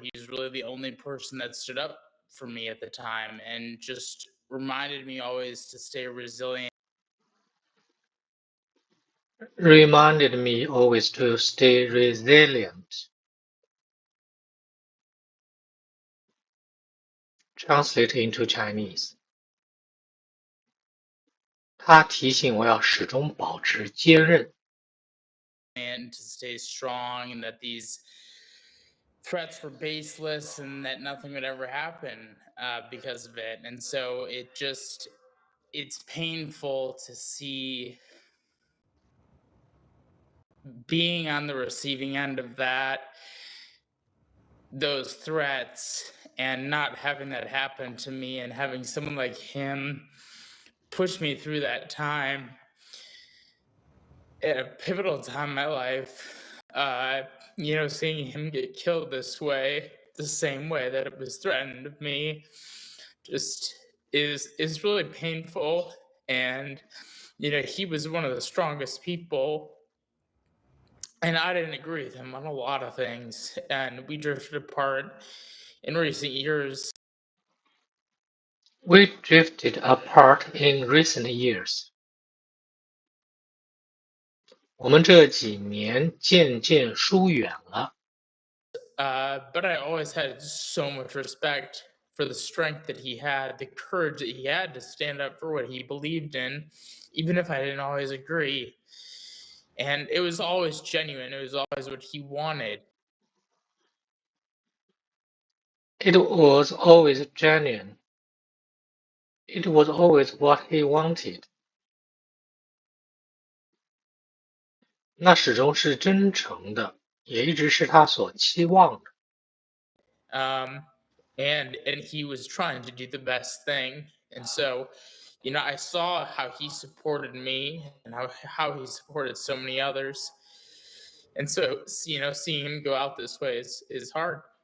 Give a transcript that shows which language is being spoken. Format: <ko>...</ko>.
<en>He was really the only person that stood up for me at the time and just reminded me always to stay resilient. Reminded me always to stay resilient. Translate into Chinese.</en> <zh>他提醒我要始终保持坚韧。</zh> <en>And to stay strong, and that these threats were baseless, and that nothing would ever happen because of it. And so it's painful to see being on the receiving end of those threats, and not having that happen to me, and having someone like him push me through that time at a pivotal time in my life. Seeing him get killed this way, the same way that it was threatened of me, just is really painful. And he was one of the strongest people, and I didn't agree with him on a lot of things, and we drifted apart in recent years. We drifted apart in recent years.</en> <zh>我们这几年渐渐疏远了。</zh> <en>But I always had so much respect for the strength that he had, the courage that he had to stand up for what he believed in, even if I didn't always agree. And it was always genuine. It was always what he wanted. It was always genuine. It was always what he wanted.</en> <zh>那始终是真诚的，也一直是他所期望的。</zh> <en>Um, and he was trying to do the best thing. And so, I saw how he supported me and how he supported so many others. And so, seeing him go out this way is hard.</en>